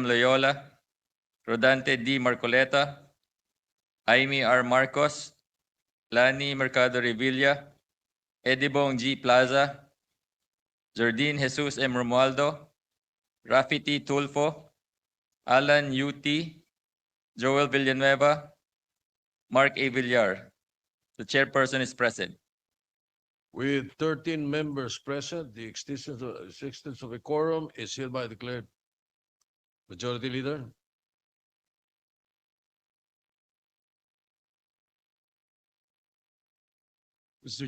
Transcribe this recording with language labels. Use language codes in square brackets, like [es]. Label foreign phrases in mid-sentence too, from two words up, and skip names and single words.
[en] Loyola, Rodante D. Marcoleta, Jaime R. Marcos, Lani Mercado Revilla, Edibong G. Plaza, Jardine Jesus M. Romualdo, Rafi T. Tulfo, Alan U.T., Joel Villanueva, Mark A. Villar. The chairperson is present. With 13 members present, the existence of a quorum is hereby declared. Majority Leader. Mr.